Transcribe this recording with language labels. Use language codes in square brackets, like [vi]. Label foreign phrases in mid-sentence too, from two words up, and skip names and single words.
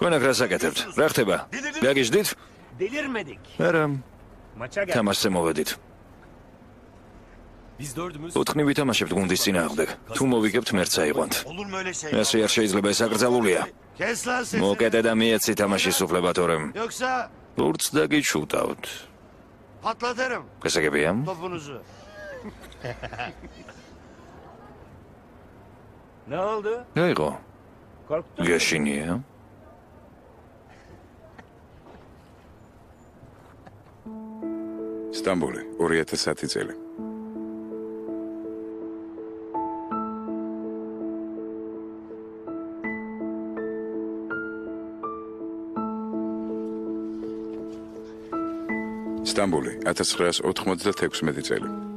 [ka] თქვენ აქ რას აკეთებთ? რა ხდება? გაგიჟდით? [tr] Delirmedik. [ka] არა, [tr] Maça gel. [ka] თამაშზე მოვედით. [tr] Biz dördümüz. [ka] ოთხნი ვითამაშებთ გუნდის წინააღმდეგ. თუ მოვიგებთ მერც აიყვანთ. [tr] Olur mu öyle şey? [ka] ესე არ შეიძლება, ეს აკრძალულია. [tr] Kes lan sesini. [ka] მოკეტე და მიეცი თამაშის უფლება თორემ. [tr] Yoksa [ka] ლურც დაგიჩუტავთ. [tr] patlatırım [ka] გასაგებია? [tr] topunuzu. Ne oldu? [ka] რა იყო? [tr] Korktun mu? [ka] გაშინია? სტამბული 2010 წელი. სტამბული 1996 წელი.